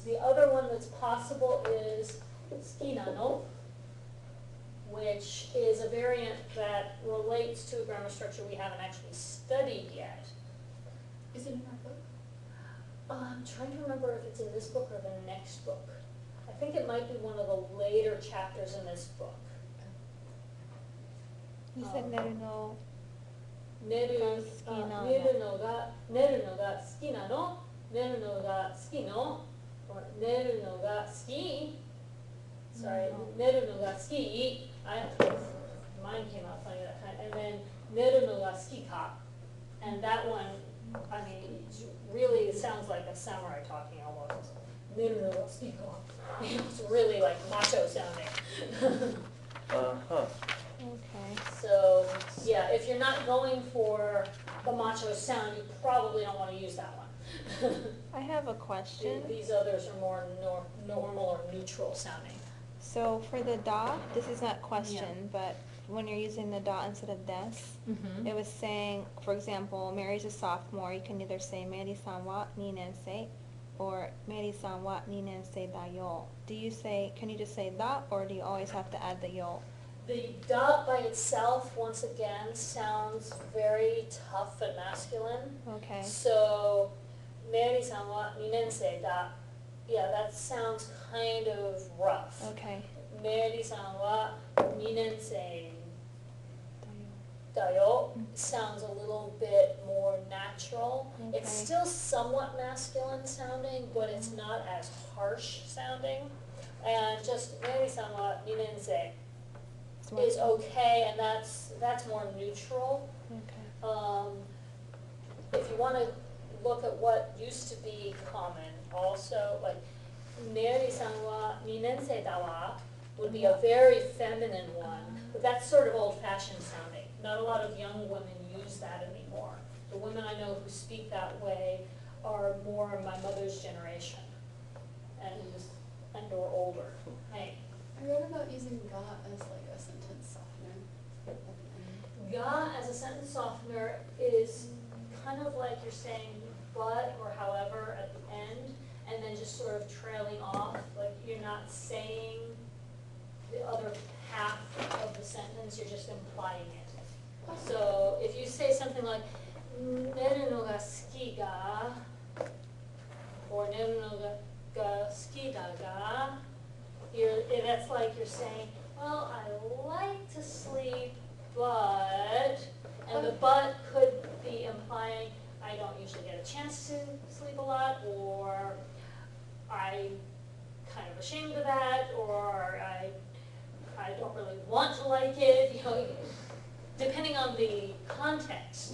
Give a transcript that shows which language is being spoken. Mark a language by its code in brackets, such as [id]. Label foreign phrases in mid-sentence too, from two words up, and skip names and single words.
[en] The other one that's possible is ski nano, which is a variant that relates to a grammar structure we haven't actually studied yet. Is it in our book? I'm trying to remember if it's in this book or the next book. I think it might be one of the later chapters in this book. You said [ja] 寝るの寝るのが好きなの? 寝るのが好きの? Or 寝るのが好き? Sorry, 寝るのが好き? [en] Mine came out funny that time. And then [ja] 寝るのが好きか? [en] And that one, I mean, really sounds like a samurai talking almost. [ja] 寝るのが好きか? [en] It's really like macho sounding. Uh-huh. Okay. So, yeah, if you're not going for the macho sound, you probably don't want to use that one. I have a question. These others are more normal or neutral sounding. So for the da, this is not question, but when you're using the da instead of des, it was saying, for example, Mary's a sophomore, you can either say [ja] メアリーさんは二年生 [en] or [ja] メアリーさんは二年生だよ. [en] Can you just say da, or do you always have to add the yo? The da by itself, once again, sounds very tough and masculine. Okay. [ja] So, メアリーさんは二年生だ. [en] Yeah, that sounds kind of rough. Okay. [ja] メアリーさんは二年生だよ [en] sounds a little bit more natural. Okay. It's still somewhat masculine sounding, but it's not as harsh sounding. And just [ja] メアリーさんは二年生 [en] is okay, and that's more neutral. Okay. If you want to look at what used to be common also, like [ja] メアリーさんは二年生だわ [en] would be a very feminine one, but that's sort of old-fashioned sounding. Not a lot of young women use that anymore. The women I know who speak that way are more my mother's generation and or older. over. Hey, I read about using ga as like a sentence softener at the end. ga as a sentence softener is kind of like you're saying but or however at the end, and then just sort of trailing off, like you're not saying the other half of the sentence, you're just implying it. So if you say something like, [ja] 寝るのが好きが, or 寝るのが好きだが, [en] that's like you're saying, well, I like to sleep, but, and the but could be implying, I don't usually get a chance to sleep a lot, or I'm kind of ashamed of that, or I don't really want to like it, you know, depending on the context.